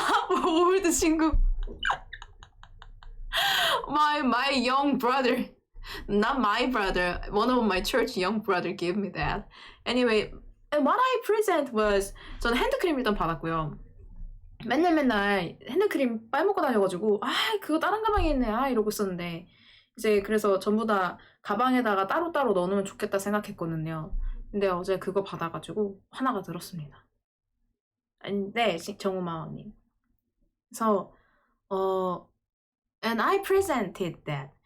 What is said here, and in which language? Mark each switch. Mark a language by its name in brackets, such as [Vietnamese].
[Korean] old 친구. [English] my young brother, not my brother. One of my church young brother gave me that. Anyway, And what I present was [Korean] 저는 핸드크림 일단 받았고요. 맨날 핸드크림 빨먹고 다녀가지고 그거 다른 가방에 있네 이러고 있었는데 이제 그래서 전부 다 가방에다가 따로따로 넣어놓으면 좋겠다 생각했거든요. 근데 어제 그거 받아가지고 화나가 들었습니다. 네, 정우마왕님. [English] 그래서 and I presented that.